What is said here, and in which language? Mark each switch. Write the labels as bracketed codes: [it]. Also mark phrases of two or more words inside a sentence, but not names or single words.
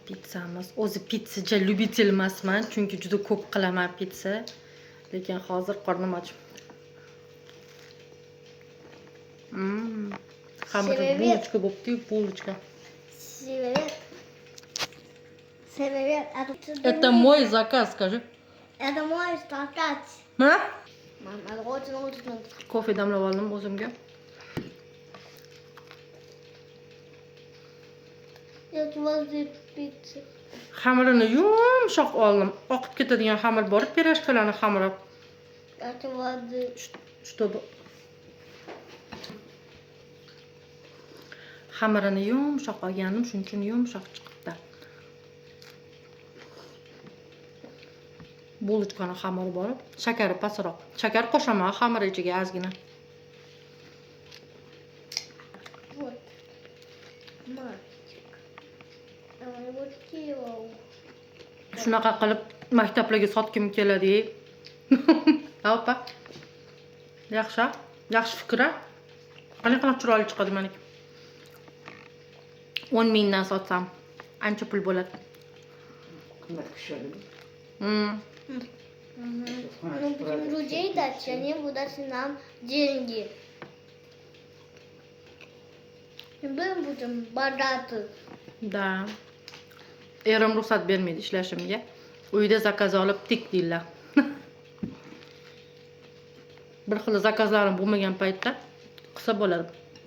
[uz] Pizzamiz. O'zi pizzaga lyubitel emasman, chunki juda ko'p qilaman pizza. Lekin hozir qornim och. Xamiri bulочка bo'pti, bulочка. [ru] Привет. Это мой заказ, скажи. Это мой заказ. [uz] Ha? [ru] Mama, очень. [uz] Kofe damlab oldim o'zimga. [ru] Я возле пиццы. [uz] Xamirini yumshoq oldim. Oqib ketadigan xamir bor, pirojkalarning xamiri. [ru] Это возле... [uz] Чтобы xamirini yumshoq olganim, shuning uchun yumshoq chiqibdi. Bulочкani xamiri bor, shakari pastroq. Shakar qo'shaman xamir ichiga ozgina. [ru] Вот. Мальчик. Вот кило. [uz] Shunaqa qilib maktablarga sotkim keladi. Opa. Yaxshi fikr. Qanaqa chiroyli chiqadi meniki. 10 mingdan sotsam ancha pul bo'ladi. Qimmat tushadi. [ru] Мы будем людей дать, они будут нам деньги. И мы будем богаты. Da. [uz] Erim ruxsat bermaydi ishlashimga. Uyda zakaz olib tik deylar. Bir xil zakazlarim bo'lmagan paytda qilsa bo'ladi.